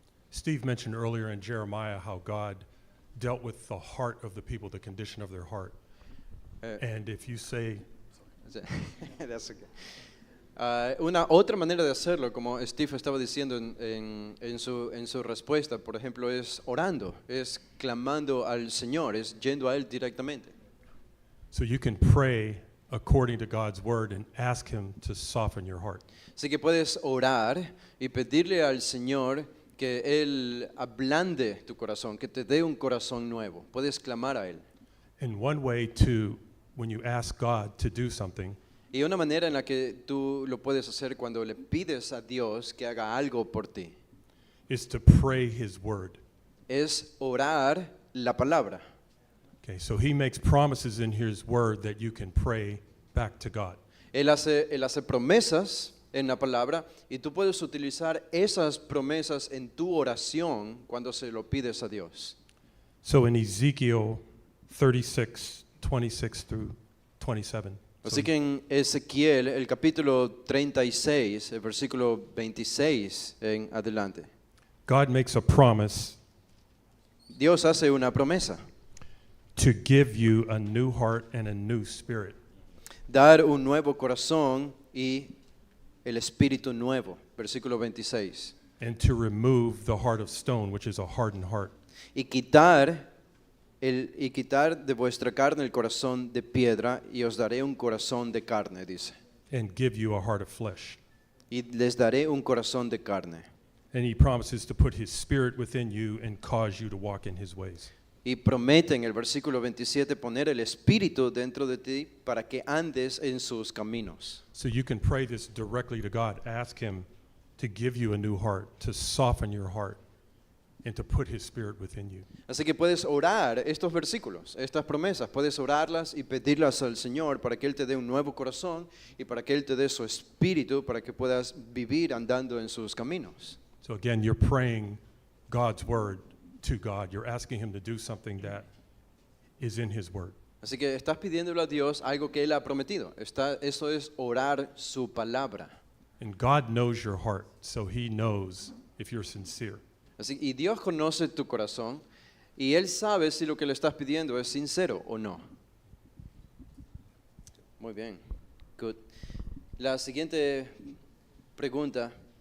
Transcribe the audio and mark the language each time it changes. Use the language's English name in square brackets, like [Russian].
[English] Steve mentioned earlier in Jeremiah how God dealt with the heart of the people, the condition of their heart. Eh, And if you say, That's okay. [Spanish] Una otra manera de hacerlo, como Steve estaba diciendo en su respuesta, por ejemplo, es orando, es clamando al Señor, es yendo a Él directamente. [English] so you can pray according to God's word and ask him to soften your heart. [Spanish] Así que puedes orar y pedirle al Señor que Él ablande tu corazón, que te dé un corazón nuevo. Puedes clamar a Él. [English] And one way to, when you ask God to do something, [Spanish] Y una manera en la que tú lo puedes hacer cuando le pides a Dios que haga algo por ti, [English] is to pray his word. [Spanish] es orar la palabra. [English] Okay, so he makes promises in his word that you can pray back to God. [Spanish] Él hace promesas en la palabra y tú puedes utilizar esas promesas en tu oración cuando se lo pides a Dios. [English] So in Ezekiel 36, 26 through 27, [Spanish] Así que en Ezequiel, el capítulo 36, el versículo 26 en adelante, [English] God makes a promise [Spanish] Dios hace una promesa, [English] to give you a new heart and a new spirit. [Spanish] dar un nuevo corazón y el espíritu nuevo, versículo 26, [English] And to remove the heart of stone, which is a hardened heart. [Spanish] y quitar de vuestra carne el corazón de piedra y os daré un corazón de carne, dice. [English] And give you a heart of flesh. [Spanish] Y les daré un corazón de carne. [English] And he promises to put his spirit within you and cause you to walk in his ways. [Spanish] Y promete en el versículo 27 poner el espíritu dentro de ti para que andes en sus caminos. [English] So you can pray this directly to God. Ask him to give you a new heart, to soften your heart, and to put his spirit within you. [Spanish] Así que puedes orar estos versículos, estas promesas, puedes orarlas y pedirlas al Señor para que Él te dé un nuevo corazón y para que Él te dé su espíritu para que puedas vivir andando en sus caminos. [English] So again, you're praying God's word to God. You're asking him to do something that is in his word. [Spanish] Así que estás pidiéndole a Dios algo que Él ha prometido. Eso es orar su palabra. [English] And God knows your heart, so he knows if you're sincere. [Spanish] Y Dios conoce tu corazón y Él sabe si lo que le estás pidiendo es sincero o no. Muy bien. Good. La siguiente pregunta.